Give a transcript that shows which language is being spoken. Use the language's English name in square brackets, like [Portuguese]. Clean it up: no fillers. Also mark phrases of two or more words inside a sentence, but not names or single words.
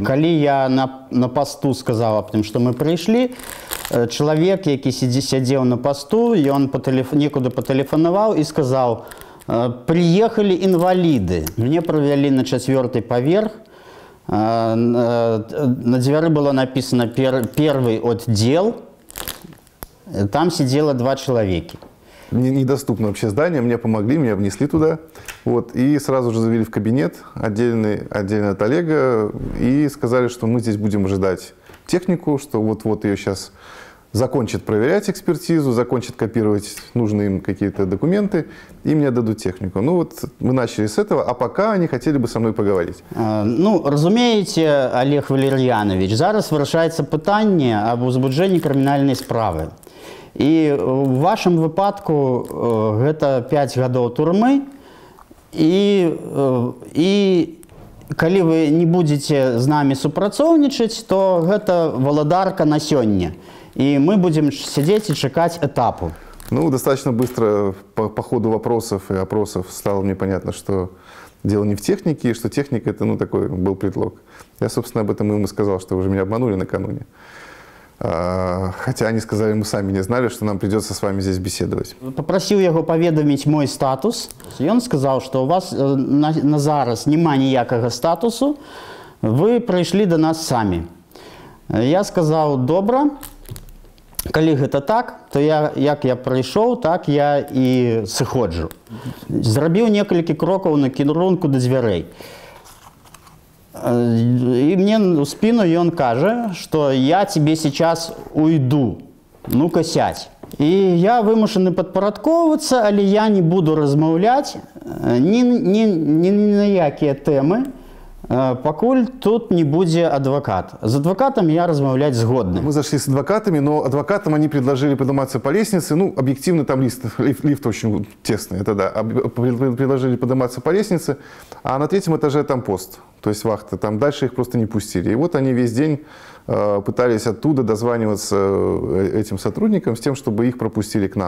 [Belarusian] Калі я на пасту сказаў аб тым, што мы прыйшлі, чалавек, які сядзеў на пасту, ён некуды патэлефанаваў і сказаў: «Прыехалі інваліды». Мне правялі на 4-й паверх. На дзвяры [Russian] было написано «Первый отдел». Там сидело 2 человека. Недоступно вообще здание, мне помогли, меня внесли туда. Вот, и сразу же завели в кабинет, отдельно от Олега, и сказали, что мы здесь будем ожидать технику, что вот-вот ее сейчас закончат проверять экспертизу, закончат копировать нужные им какие-то документы, и мне дадут технику. Ну вот мы начали с этого, а пока они хотели бы со мной поговорить. [Belarusian] Ну, разумеете, Олег Валерьянович, зараз вырашаецца пытанне об узбуджэнні крымінальнай справы. І в вашым выпадку гэта 5 гадоў турмы, і калі вы [Russian] не будете [Belarusian] з намі супрацоўнічаць, то гэта валадарка на сёння. [Russian] И мы будем сидеть и чекать этапу. Ну, достаточно быстро по ходу вопросов и опросов стало мне понятно, что дело не в технике, и что техника это, такой был предлог. Я, собственно, об этом им и сказал, что уже меня обманули накануне. Хотя они сказали, мы сами не знали, что нам придется с вами здесь беседовать. Попросил его поведомить мой статус. И он сказал, что [Belarusian] у вас на зараз нема ніякага статусу, [Russian] вы пришли до нас сами. Я сказал: [Belarusian] добра. Калі гэта так, то як я прыйшоў, так я і сыходжу. Зрабіў некалькі крокаў на кірунку да дзвярэй. [Russian] И мне в спину он кажа, что я тебе сейчас уйду, ну-ка сядь. [Belarusian] И я вымушаны падпарадкоўвацца, але я не буду размаўляць ні на якія тэмы, пакуль тут не будзе адвокат. [Russian] С адвокатом [Belarusian] я размаўляць згодны. [Russian] Мы зашли с адвокатами, но адвокатам они предложили подниматься по лестнице. Ну, объективно, там лифт очень тесный, это да. Предложили подниматься по лестнице, а на 3-м этаже там пост, то есть вахта. Там дальше их просто не пустили. И вот они весь день пытались оттуда дозваниваться этим сотрудникам с тем, чтобы их пропустили к нам.